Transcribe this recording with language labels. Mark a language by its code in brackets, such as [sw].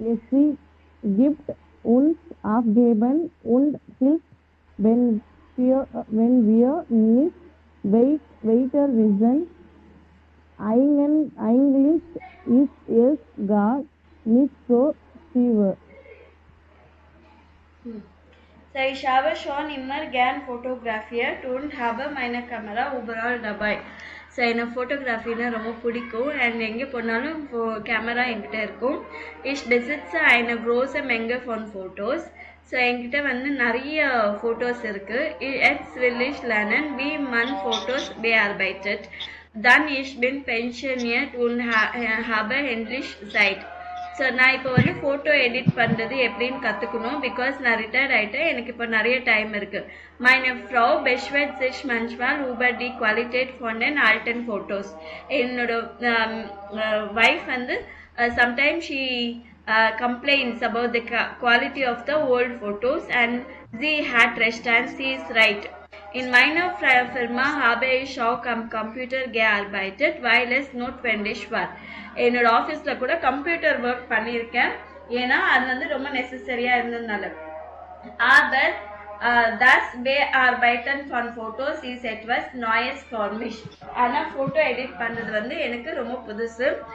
[de] Sie gibt uns Aufgaben und hilft, wenn wir nicht weiter wissen. Eigentlich ist es gar nicht so schwer. So, ich habe schon immer gern fotografiert und habe meine Kamera überall dabei. [ta] So எனக்கு ஃபோட்டோகிராஃபின்னா ரொம்ப பிடிக்கும். And எங்கே போனாலும் camera என்கிட்ட இருக்கும். [de] Ich besitze eine große Menge von Fotos. [ta] So என்கிட்ட வந்து நிறைய ஃபோட்டோஸ் இருக்குது. [de] Jetzt will ich lernen, wie man Fotos bearbeitet. Dann ich bin pensioniert und habe endlich Zeit. [ta] So நான் இப்போ வந்து ஃபோட்டோ எடிட் பண்ணுறது எப்படின்னு கற்றுக்கணும். பிகாஸ் நான் ரிட்டையர்ட் ஆகிட்டேன், எனக்கு இப்போ நிறைய டைம் இருக்குது. [de] Meine Frau beschwert sich manchmal über die Qualität von den alten Fotos. [ta] என்னோட வைஃப் வந்து [en] sometimes she complains about the quality of the old photos and [de] sie hat recht [en] and she is right. [de] In meiner Firma habe ich auch am Computer gearbeitet, weil es notwendig war. [ta] என்னோட ஆஃபீஸில் கூட computer work பண்ணியிருக்கேன், ஏன்னா அது வந்து ரொம்ப நெசசரியாக இருந்ததுனால. [de] Aber das Bearbeiten von Fotos ist etwas Neues für mich. [ta] ஆனால் ஃபோட்டோ எடிட் பண்ணுறது வந்து எனக்கு ரொம்ப புதுசு.